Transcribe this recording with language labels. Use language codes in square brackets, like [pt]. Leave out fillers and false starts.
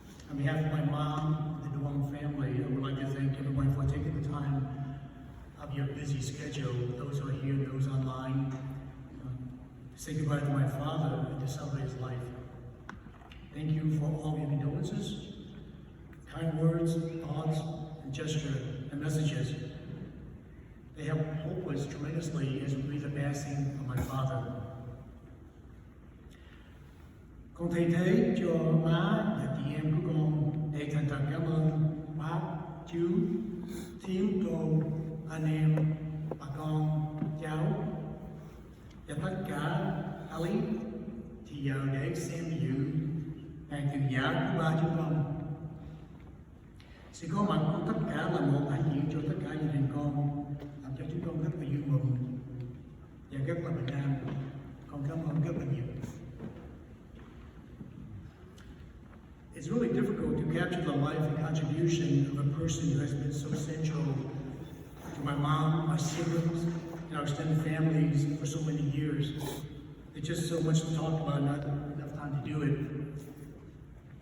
[en] On behalf of my mom, the Duong family, I would like to thank everyone for taking the time of your busy schedule, those who are here, those online, to say goodbye to my father and to celebrate his life. Thank you for all your condolences, kind words, thoughts, and gesture, and messages. They help hope us tremendously as we grieve the passing of my father. [vi] Con thầy thế cho má và chị em của con để thành thật cảm ơn bác, chú, thím, cô, anh em, bà con, cháu và tất cả Ali thì giờ để xem dự ngày từ giả của ba chúng con. Sự có mặt của tất cả là một đại diện cho tất cả gia đình con, làm cho chúng con rất là vui mừng và rất là bình an. Con cảm ơn rất là nhiều. [en] It's really difficult to capture the life and contribution of a person who has been so central to my mom, my siblings, and our extended families for so many years. There's just so much to talk about, not enough time to do it.